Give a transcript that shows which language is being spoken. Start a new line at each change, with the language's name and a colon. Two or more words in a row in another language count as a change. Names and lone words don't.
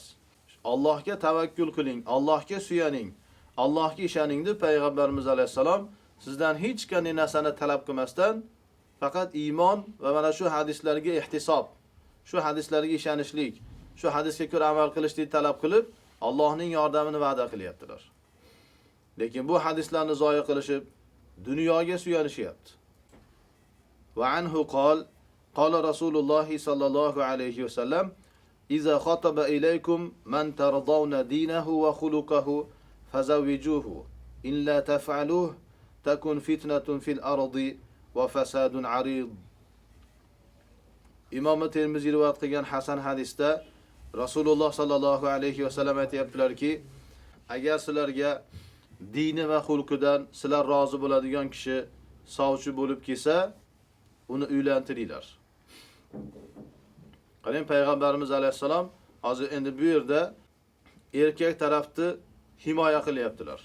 Uzbek: Allohga tavakkul qiling, Allohga suyaning, Allohga ishoning deb payg'ambarimiz alayhisalom sizdan hech qanday narsani talab qilmasdan faqat iymon va mana shu hadislarga ihtisob, shu hadislarga ishonishlik, shu hadisga ko'ra amal qilishlik talab qilib, Allohning yordamini va'da qilyaptilar. Lekin bu hadislarni zoya qilishib dunyoga suyanishyapti.
Arabic: وعنه قال رسول الله صلى الله عليه وسلم إذا خطب إليكم من ترضون دينه وخلقه فزوجوه. إلا تفعلوه تكن فتنة في الأرض وفساد عريض."
Uzbek: Imom Termiziy rivoyat qilgan hasan hadisda Rasululloh
Arabic: صلى الله عليه وسلم
Uzbek: aytibdilarki, agar sizlarga dini va xulqidan sizlar rozi bo'ladigan kishi sovchi bo'lib kelsa, uni uylantiringlar. Qarang, payg'ambarimiz alayhisalom hozir endi bu yerda erkak tarafni himoya qilyaptilar.